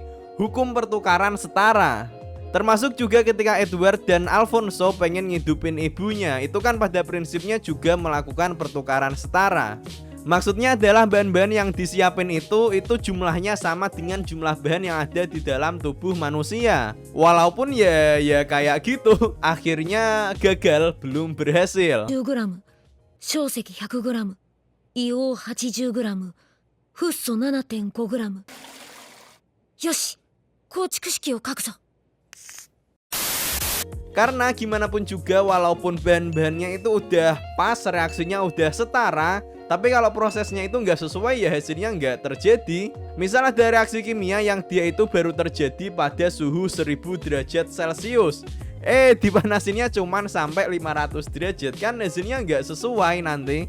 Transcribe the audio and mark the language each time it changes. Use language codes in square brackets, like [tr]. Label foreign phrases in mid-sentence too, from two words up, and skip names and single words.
[id] Hukum pertukaran setara. Termasuk juga ketika Edward dan Alfonso pengen ngidupin ibunya, itu kan pada prinsipnya juga melakukan pertukaran setara. Maksudnya adalah bahan-bahan yang disiapin itu jumlahnya sama dengan jumlah bahan yang ada di dalam tubuh manusia. Walaupun ya kayak gitu, akhirnya gagal, belum berhasil. [ja] 10g 硝石 100g 硫黄 80g フッ素 7.5g よし構築式を書くぞ [id] Karena gimana pun juga walaupun bahan-bahannya itu udah pas, reaksinya udah setara, tapi kalau prosesnya itu nggak sesuai ya hasilnya nggak terjadi. Misal ada reaksi kimia yang dia itu baru terjadi pada suhu 1000 derajat Celcius, dipanasinnya cuman sampai 500 derajat, kan hasilnya nggak sesuai nanti.